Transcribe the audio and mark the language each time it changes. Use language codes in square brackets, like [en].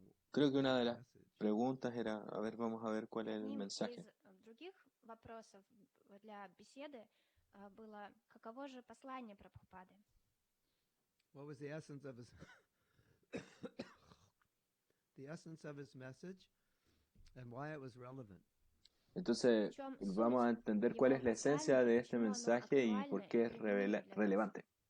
[es] Creo que una de las preguntas era, a ver, vamos a ver cuál es el mensaje. [ru] Из других вопросов для беседы было, каково же послание Прабхупады? [en] What was the essence of his the essence of his message and why it was relevant? [es] Entonces, vamos a entender cuál es la esencia de este mensaje y por qué es relevante.